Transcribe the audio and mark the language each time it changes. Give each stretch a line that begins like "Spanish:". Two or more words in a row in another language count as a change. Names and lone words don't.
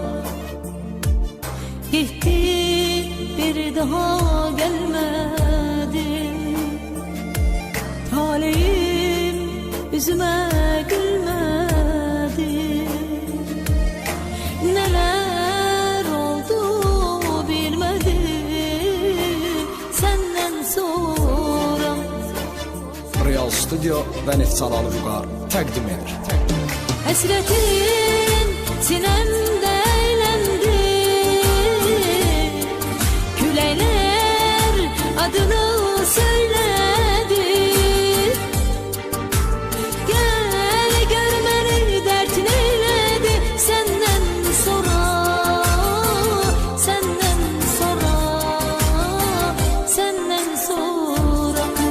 Turkish: Gitti bir daha gelmedin, talihim yüzüme gülmedi. Neler oldu bilmedim senden sonra.
Azerbaijani: Real Studio və Nefsalar Vüqar təqdim edir.
Turkish: Hasretin sinemde eğlendi, küleyler adını söyledi. Gel görmeni dert neyledi senden sonra, senden sonra, senden sonra.